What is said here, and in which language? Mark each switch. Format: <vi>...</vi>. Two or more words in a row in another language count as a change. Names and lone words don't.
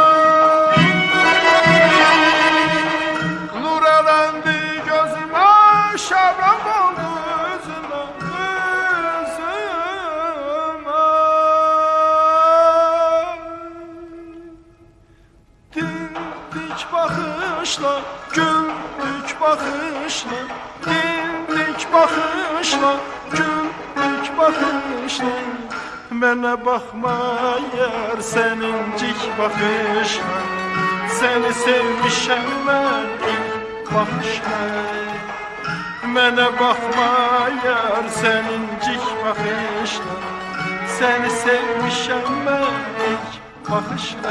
<tr>Nurelendi gözüme, şarap oldu üzüme, üzüme. Dimdik bakışla, güldük bakışla, dimdik bakışla, güldük bakışla.</tr> <az>Mənə baxma yar sənincik bakışla, səni sevmişəm mən ilk baxışla. Mənə baxma yar sənincik bakışla, səni sevmişəm mən ilk baxışla.</az>